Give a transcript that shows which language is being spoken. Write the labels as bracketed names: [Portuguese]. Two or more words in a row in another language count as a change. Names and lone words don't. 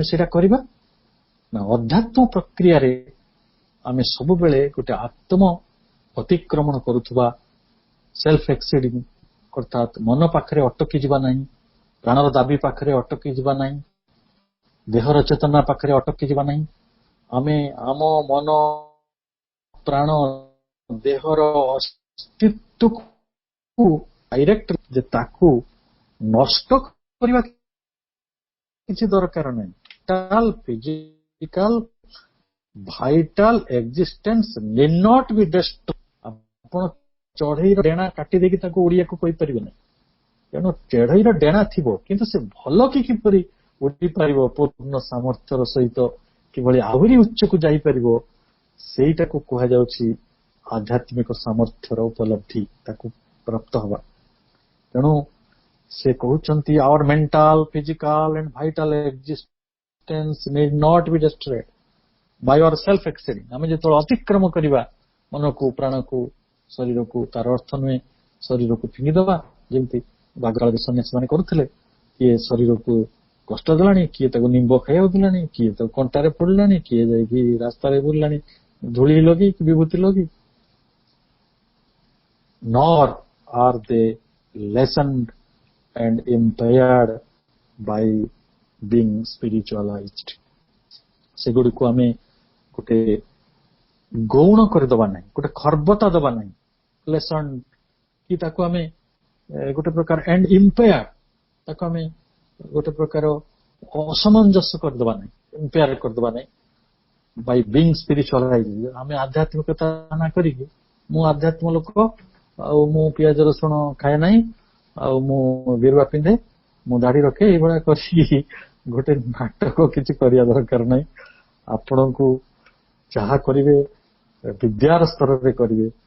[Odia] ସେଇଟା କରିବା ନା ଅଧ୍ୟାତ୍ମ ପ୍ରକ୍ରିୟାରେ ଆମେ ସବୁବେଳେ ଗୋଟେ ଆତ୍ମ ଅତିକ୍ରମଣ କରୁଥିବା [English] self exceeding [Odia] ଅର୍ଥାତ୍ ମନ ପାଖରେ ଅଟକି ଯିବା ନାହିଁ ପ୍ରାଣର ଦାବି ପାଖରେ ଅଟକି ଯିବା ନାହିଁ ଦେହର ଚେତନା ପାଖରେ ଅଟକି ଯିବା ନାହିଁ ଆମେ ଆମ ମନ ପ୍ରାଣ ଦେହର ଅସ୍ତିତ୍ୱକୁ ଡାଇରେକ୍ଟ ଯେ ତାକୁ ନଷ୍ଟ କରିବା କିଛି ଦରକାର ନାହିଁ [English] physical vital existence need not be destroyed [Odia] ଆପଣ ଚଢେଇର ଡେଣା କାଟି ଦେଇକି ତାକୁ ଉଡିବାକୁ କହିପାରିବେ ନାହିଁ ତେଣୁ ଚଢେଇର ଡେଣା ଥିବ କିନ୍ତୁ ସେ ଭଲ କିପରି ଉଡି ପାରିବ ପୂର୍ଣ୍ଣ ସାମର୍ଥ୍ୟର ସହିତ କିଭଳି ଆହୁରି ଉଚ୍ଚକୁ ଯାଇପାରିବ ସେଇଟାକୁ କୁହାଯାଉଛି ଆଧ୍ୟାତ୍ମିକ ସାମର୍ଥ୍ୟର ଉପଲବ୍ଧି ତାକୁ ପ୍ରାପ୍ତ ହେବା ତେଣୁ ସେ କହୁଛନ୍ତି [English] our mental physical and vital existence need not be destroyed by our self exceeding [Odia] ଆମେ ଯେତେବେଳେ ଅତିକ୍ରମ କରିବା ମନକୁ ପ୍ରାଣକୁ ଶରୀରକୁ ତାର ଅର୍ଥ ନୁହେଁ ଶରୀରକୁ ଫିଙ୍ଗିଦେବା ଯେମିତି ବାଗରାଳୀ ସନ୍ନ୍ୟାସୀ ମାନେ କରୁଥିଲେ କିଏ ଶରୀରକୁ କଷ୍ଟ ଦେଲାଣି କିଏ ତାକୁ ନିମ୍ବ ଖାଇବାକୁ ଦେଲାଣି କିଏ ତାକୁ କଣ୍ଟାରେ ପୋଡିଲାଣି କିଏ ଯାଇକି ରାସ୍ତାରେ ବୁଲିଲାଣି ଧୂଳି ଲଗେଇ କି ବିଭୂତି ଲଗେଇ [English] nor are they lessened and impaired by being spiritualized [Odia] ସେଗୁଡ଼ିକୁ ଆମେ ଗୋଟେ ଗୌଣ କରିଦେବା ନାହିଁ ଗୋଟେ ଖର୍ବତା ଦେବା ନାହିଁ ଲେସନ୍ କି ତାକୁ ଆମେ ଗୋଟେ ପ୍ରକାର [English] and impaired [Odia] ତାକୁ ଆମେ ଗୋଟେ ପ୍ରକାର ଅସମଞ୍ଜସ୍ୟ କରିଦେବା ନାହିଁ impaired କରିଦେବା ନାହିଁ [English] by being spiritualized [Odia] ଆମେ ଆଧ୍ୟାତ୍ମିକତା ନା କରିକି ମୁଁ ଆଧ୍ୟାତ୍ମ ଲୋକ ଆଉ ମୁଁ ପିଆଜ ରସୁଣ ଖାଏ ନାହିଁ ଆଉ ମୁଁ ଗେରୁଆ ପିନ୍ଧେ ମୁଁ ଦାଢି ରଖେ ଏଇଭଳିଆ କରିକି ଗୋଟେ ନାଟକ କିଛି କରିବା ଦରକାର ନାହିଁ ଆପଣଙ୍କୁ ଯାହା କରିବେ ବିଦ୍ୟାର ସ୍ତରରେ କରିବେ